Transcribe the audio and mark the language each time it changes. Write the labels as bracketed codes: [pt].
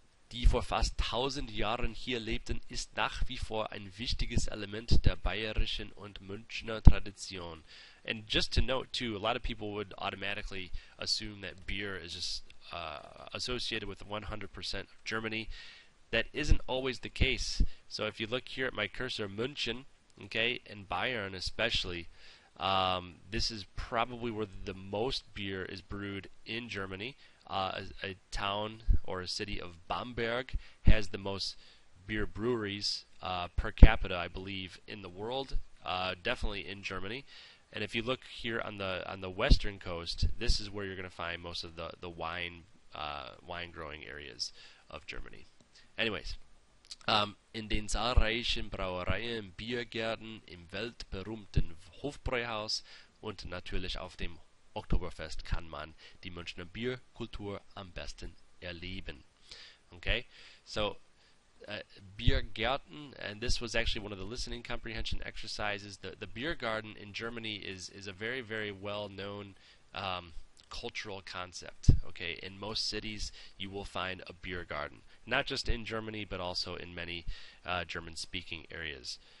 [de] Die vor fast 1000 Jahren hier lebten, ist nach wie vor ein wichtiges Element der bayerischen und Münchner Tradition. [en] And just to note too, a lot of people would automatically assume that beer is just associated with 100% of Germany. That isn't always the case. So if you look here at my cursor, München, okay, and Bayern especially, this is probably where the most beer is brewed in Germany. A town or a city of Bamberg has the most beer breweries per capita, I believe, in the world. Definitely in Germany. And if you look here on the western coast, this is where you're going to find most of the wine growing areas of Germany. Anyways, [de] In den zahlreichen Brauereien, Biergärten, im weltberühmten Hofbräuhaus und natürlich auf dem Oktoberfest kann man die Münchner Bierkultur am besten erleben. [en] Okay, so beer garden, and this was actually one of the listening comprehension exercises. The beer garden in Germany is a very well known cultural concept. Okay, in most cities you will find a beer garden, not just in Germany but also in many German-speaking areas.